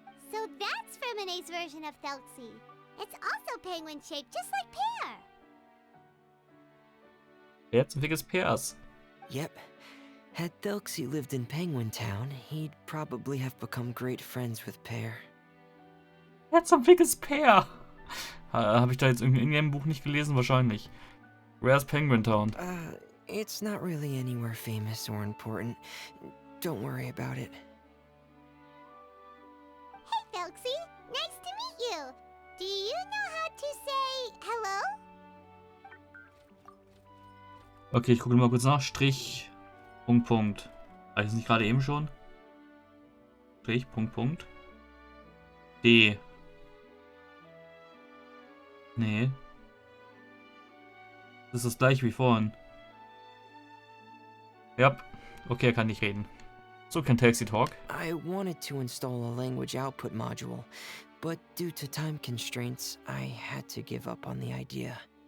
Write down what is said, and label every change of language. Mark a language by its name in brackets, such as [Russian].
[English] So that's Fermine's version of Thelxie. It's also penguin-shaped, just like Pear. [German] Wer zum Fick ist Pairs? [English] Yep. Had Thelxie lived in Penguin Town, he'd probably have become great friends with Pear. [German] Wer zum Fick ist Pear? Habe ich da jetzt irgendwie in dem Buch nicht gelesen? Wahrscheinlich. [English] Where's Penguin Town? It's not really anywhere famous or important. Don't worry about it. Hey, Thelxie. Nice to meet you. Do you know how to say hello? [German] Okay, ich gucke mal kurz nach. Strich, Punkt, Punkt. War ich das nicht gerade eben schon? Strich, Punkt, Punkt. D. Nee. Das ist das gleiche wie vorhin. Ja. Okay, er kann nicht reden. So kann Taxi Talk. [English] I wanted to install a language output module, but due to time constraints, I had to give up on the idea.